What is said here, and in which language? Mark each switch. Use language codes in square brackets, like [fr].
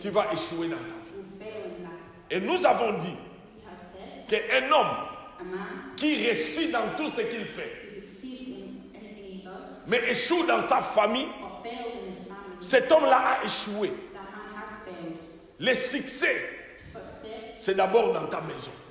[fr] tu vas échouer dans ta vie. [en] you will fail in life. [fr] Et nous avons dit [en] We have said [fr] qu'un homme [en] a man [fr] qui réussit dans tout ce qu'il fait, [en] who succeeds in anything he does [fr] mais échoue dans sa famille, [en] or fails in his family, [fr] cet homme-là a échoué. [en] that man has failed. [fr] Le succès, [en] Success [fr] c'est d'abord dans ta maison.